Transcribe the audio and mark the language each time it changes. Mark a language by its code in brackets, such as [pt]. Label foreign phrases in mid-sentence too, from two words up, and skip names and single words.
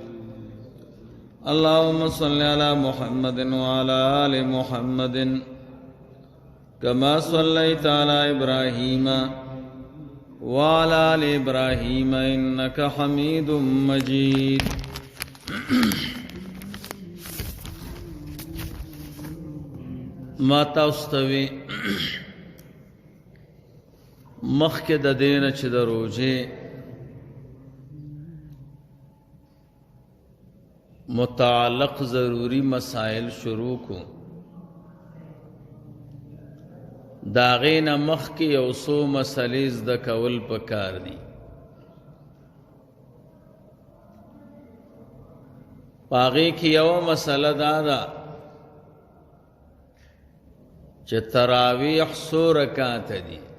[ar] اللهم صل على محمد وعلى آل محمد كما صليت على إبراهيم وعلى آل إبراهيم إنك حميد مجيد. [ps] ما تاستوي مخکې د دینه چې د روزې متعلق ضروری مسائل شروع کو، داغې نه مخکې یو څو مسلې زده کول پکار دي. هغې کې یوه مسله دا ده چې تراویح څو رکعاته دي.